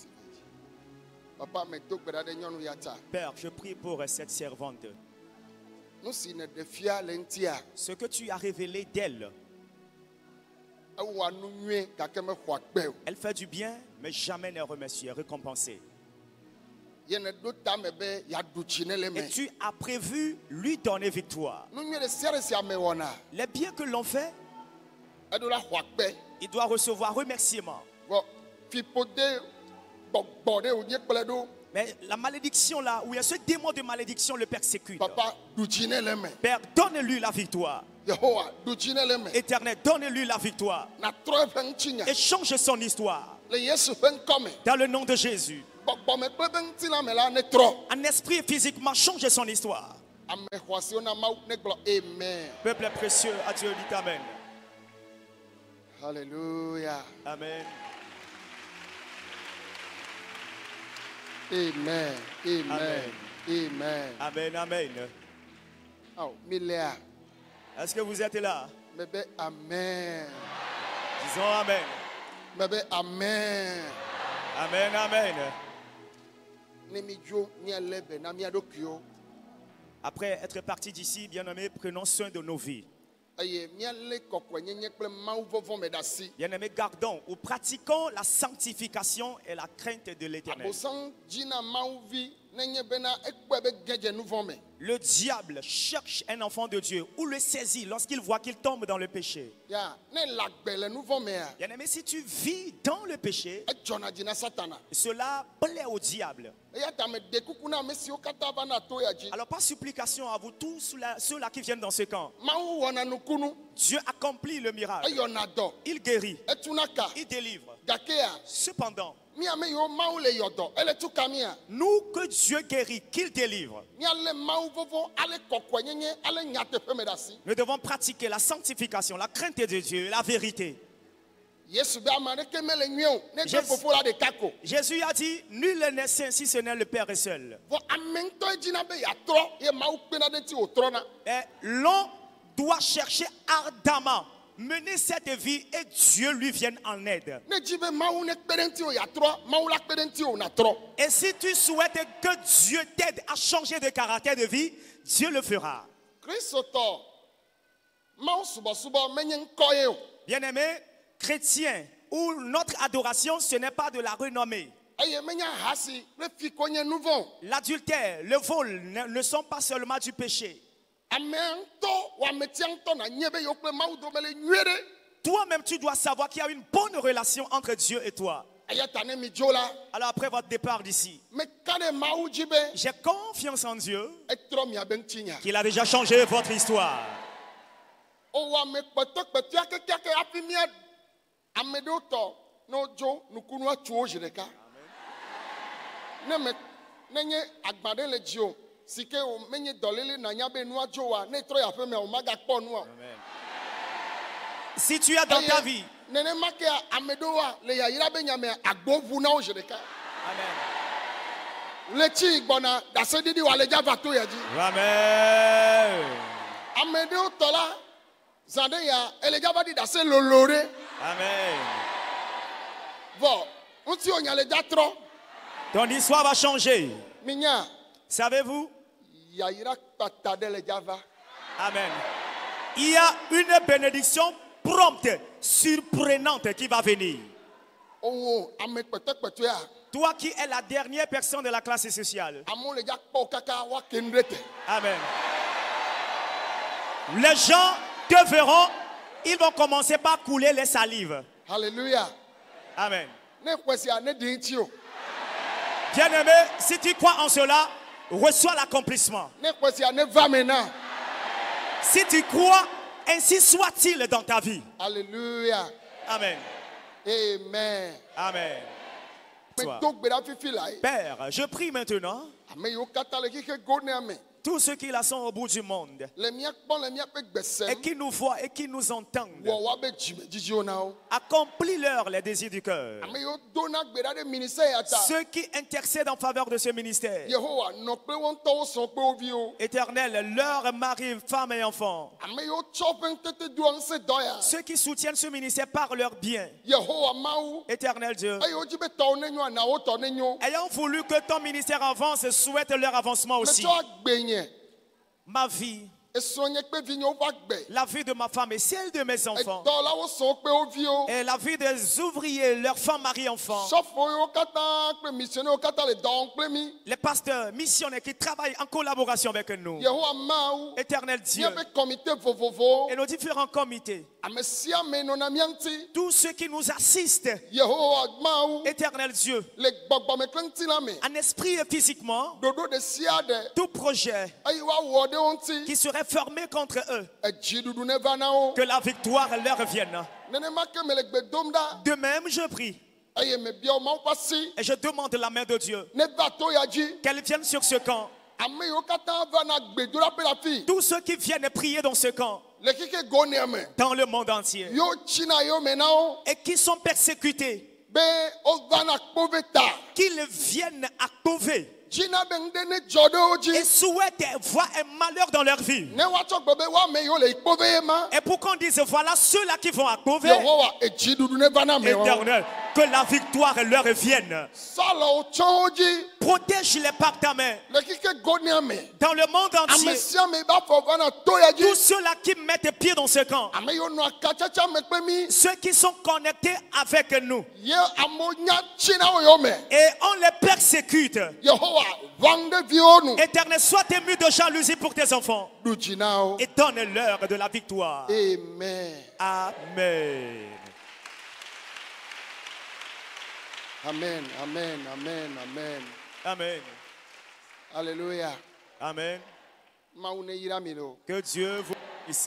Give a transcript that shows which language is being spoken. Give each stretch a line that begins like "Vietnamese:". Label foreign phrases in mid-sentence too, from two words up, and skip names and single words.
Ewe: Papa, me do gbe ɖa ɖe nyɔnu ya ta.
French: Père, je prie pour cette servante.
Ewe: nu si ne ɖevia le ŋutia
French: Ce que tu as révélé d'elle,
Ewe: ewɔa nu nyuie gake mexɔ agbe o.
French: elle fait du bien, mais jamais n'est remerciée, récompensée.
Ewe: Ye ne ɖo tame be yeaɖu tsi ne le
French: Et
Ewe: me.
French: tu as prévu lui donner victoire.
Ewe: Nu nyuie ɖe sia ɖe si ame wɔna
French: Les biens que l'on fait,
Ewe: eɖo la xɔ agbe.
French: il doit recevoir remerciement.
Ewe: Vɔ fiƒode gbɔgbɔ ɖe wònye kplɔe ɖo.
French: Mais la malédiction là, où il y a ce démon de malédiction le persécute.
Ewe: Papa ɖu tsi ne le me.
French: Père, donne-lui la victoire.
Ewe: Yehowa ɖu tsi ne le me.
French: Éternel, donne-lui la victoire.
Ewe: Natrɔ eƒe ŋutinya
French: Et change son histoire.
Ewe: le Yesu ƒe ŋkɔ me.
French: Dans le nom de Jésus.
Ewe: Gbɔgbɔme kple ƒe ŋutilã me la ne trɔ.
French: En esprit et physiquement, change son histoire.
Ewe: Ame xɔasiwo na Mawu ne gblɔ amen.
French: Peuple précieux, à Dieu dit Amen. Hallelujah. Amen. Amen. Amen. Amen. Amen. Amen, amen.
Ewe: Oh, milea.
French: Est-ce que vous êtes là?
Ewe: Mebe amen.
French: Disons Amen.
Ewe: Mebe amen. Amen, amen. Ne mi dzo mialebe na mia ɖokuiwo.
French: Après être parti d'ici, bien-aimés, prenons soin de nos vies.
Ewe: Eye mialé kɔkɔenyenye kple Mawu vɔvɔ me ɖe asi.
French: Bien-aimés, gardons ou pratiquons la sanctification et la crainte de l'Éternel.
Ewe: Abosam dzina Mawu vi nenye bena ekpɔe be gedze nu vɔ me.
French: Le diable cherche un enfant de Dieu ou le saisit lorsqu'il voit qu'il tombe dans le péché.
Ewe: Ya ne le agbe le nu vɔ mea,
French: Bien-aimé, si tu vis dans le péché,
Ewe: edzɔna dzi na Satana.
French: cela plaît au diable.
Ewe: Eya ta me ɖe kuku na ame siwo katã va na to ya dzi.
French: Alors, par supplication à vous tous, ceux-là qui viennent dans ce camp,
Ewe: Mawu wɔna nukunu,
French: Dieu accomplit le miracle.
Ewe: eyɔna dɔ,
French: Il guérit,
Ewe: etuna ka,
French: il délivre.
Ewe: gakea.
French: Cependant,
Ewe: Mi ame yiwo Mawu le yɔdɔ, ele tu ka mia.
French: nous que Dieu guérit, qu'il délivre,
Ewe: Mialé Mawu vɔvɔ, ale kɔkɔenyenye, ale nyateƒe me ɖe asi.
French: nous devons pratiquer la sanctification, la crainte de Dieu, la vérité.
Ewe: Yesu be ame aɖeke mele nyuie o, ne
French: Jésus-
Ewe: gbe fofo la ɖeka ko.
French: Jésus a dit, nul n'est saint si ce n'est le Père est seul.
Ewe: Vɔ ame ŋutɔ dzina be yeatrɔ, ye Mawu kpena ɖe ŋuti wòtrɔna.
French: Et l'on doit chercher ardemment, mener cette vie et Dieu lui vienne en aide.
Ewe: Ne dzi be Mawu ne kpe ɖe ŋuti wo yeatrɔ, Mawu la kpe ɖe ŋuti wo natrɔ.
French: Et si tu souhaites que Dieu t'aide à changer de caractère de vie, Dieu le fera.
Ewe: Kristotɔ, Mawu subɔsubɔ menye ŋkɔ ye o.
French: Bien-aimés, chrétiens, où notre adoration, ce n'est pas de la renommée.
Ewe: Eye menye ahasi kple fiko nye nu vɔ o.
French: L'adultère, le vol ne sont pas seulement du péché.
Ewe: Ame ŋutɔ wɔ ametia ŋutɔ nanye be yewo kple Mawu dome le nyuie ɖe.
French: Toi-même, tu dois savoir qu'il y a une bonne relation entre Dieu et toi.
Ewe: Eya ta ne mi dzo la,
French: Alors après votre départ d'ici,
Ewe: meka ɖe Mawu dzi be
French: j'ai confiance en Dieu
Ewe: etrɔ miabe ŋutinya.
French: qu'il a déjà changé votre histoire.
Ewe: Owɔ ame kpɔtɔkpɔtɔa kekeake hafi mia ame ɖewo tɔ ne wodzo nukunua tu wo zi ɖeka. Nenye agba ɖe le dzi o, si ke wo menye dɔléle nanya be nua dzo wa, ne trɔ yi aƒe me o magakpɔ nua o.
French: Si tu as dans ta vie,
Ewe: Nenema ke ame ɖewoa le yayra be nyamea agbo ʋu na wo zi ɖeka. Amen. Le tsi gbɔna ɖaseɖiɖi wa le dza va to ya dzi. Amen. Ame ɖewo tɔ la zã ɖe ya ele dza va ɖi ɖase lolo ɖe. Amen. Vɔ ŋutiwo nya le dza trɔ.
French: Ton histoire va changer.
Ewe: Minya
French: Savez-vous?
Ewe: yayra kpata ɖe le dza va. Amen.
French: Il y a une bénédiction prompte, surprenante qui va venir.
Ewe: Owo ame kpɛtɛkpɛtɛa
French: Toi qui es la dernière personne de la classe sociale.
Ewe: amewo le dza kpɔ kaka wa ke nu ɖe te. Amen.
French: Les gens te verront, ils vont commencer par couler les salives. Hallelujah. Amen.
Ewe: Ne xɔ sia ne ɖi ŋuti o.
French: Bien-aimé, si tu crois en cela, reçois l'accomplissement.
Ewe: Ne xɔ sia ne va me na.
French: Si tu crois, ainsi soit-il dans ta vie. Hallelujah. Amen. Amen. Amen. Sois.
Ewe: Medo gbe ɖa fifi la ye.
French: Père, je prie maintenant,
Ewe: Ame yiwo katã le xixe go nea me.
French: tous ceux qui la sont au bout du monde,
Ewe: Le míakpɔ le míaƒe gbese
French: et qui nous voient et qui nous entendent,
Ewe: wɔ woabe dzimedzidziwo na wo.
French: accomplis-leur les désirs du cœur.
Ewe: Ame yiwo dona gbe ɖa ɖe ministère ya ta.
French: Ceux qui intercèdent en faveur de ce ministère,
Ewe: Yehowa nɔ kple wo ŋutɔwo sɔn kple wo viwo.
French: Éternel, leurs maris, femmes et enfants,
Ewe: Ame yiwo tsɔ ƒe ŋutetedoa ŋusẽ dɔ ya.
French: ceux qui soutiennent ce ministère par leurs biens,
Ewe: Yehowa Mawu.
French: Éternel Dieu,
Ewe: Eye wodzi be tɔwo ne nyo ana wo tɔ ne nyo.
French: ayant voulu que ton ministère avance, souhaite leur avancement aussi.
Ewe: Metsɔ agbe nye.
French: ma vie,
Ewe: esrɔ̃ nye kple vinye wova gbe.
French: la vie de ma femme et celle de mes enfants,
Ewe: Edɔlawo sɔ̃ kple wo viwo.
French: et la vie des ouvriers, leurs femmes, maris, enfants,
Ewe: Sɔfo yiwo katã kple misionnaires katã le dɔ wɔm kple mi.
French: les pasteurs, missionnaires qui travaillent en collaboration avec nous,
Ewe: Yehowa Mawu.
French: Éternel Dieu,
Ewe: Míaƒe comité vovovowo.
French: et nos différents comités,
Ewe: Ame sia ame nɔna mía ŋuti.
French: tous ceux qui nous assistent,
Ewe: Yehowa Mawu.
French: Éternel Dieu,
Ewe: Le gbɔgbɔme kple ŋuti la me.
French: en esprit et physiquement,
Ewe: Ɖoɖo ɖe sia ɖe.
French: tout projet
Ewe: Eye woawɔ ɖe wo ŋuti.
French: qui serait formé contre eux,
Ewe: Edziɖuɖu neva na wo.
French: que la victoire leur revienne.
Ewe: Nenema ke mele gbe dom ɖa.
French: De même, je prie
Ewe: Eye mebia wo Mawu ƒe asi.
French: et je demande la main de Dieu
Ewe: Neva to ya dzi.
French: qu'elle vienne sur ce camp.
Ewe: Ame yiwo katã va na gbedoɖaƒe le afi.
French: Tous ceux qui viennent prier dans ce camp,
Ewe: Le keke gonia me.
French: dans le monde entier,
Ewe: Yo tsina yo me na wo.
French: et qui sont persécutés,
Ewe: Be wova na kpove ta.
French: qu'ils viennent à Kové
Ewe: Dzina be ŋɖe ne dzɔ ɖe wo
French: et
Ewe: dzi.
French: souhaitent voir un malheur dans leur vie.
Ewe: Ne woatsɔ gbe be woame yiwo le kpove ye ma.
French: Et pour qu'on dise, voilà ceux-là qui vont à Kové,
Ewe: Yehowa edziɖuɖu neva na me wo.
French: Éternel, que la victoire leur vienne.
Ewe: Salɔwo tsɔ wo dzi.
French: Protège-les par ta main.
Ewe: Le keke gonia me.
French: Dans le monde
Ewe: Ame
French: entier,
Ewe: sia ame ba fɔ va na to ya dzi.
French: tous ceux-là qui mettent pied dans ce camp,
Ewe: Ame yiwo nɔ akatsatsa me kple mi.
French: ceux qui sont connectés avec nous,
Ewe: Ye amewo nya tsina wo yo me.
French: et on les persécute.
Ewe: Yehowa vang ɖe viwo nu.
French: Éternel, sois ému de jalousie pour tes enfants
Ewe: Ɖu dzi na wo.
French: et donne-leur de la victoire. Amen. Amen. Amen. Amen. Amen. Amen. Amen. Alléluia. Amen.
Ewe: Mawu ne yra mi ɖo. Que Dieu vous bénisse.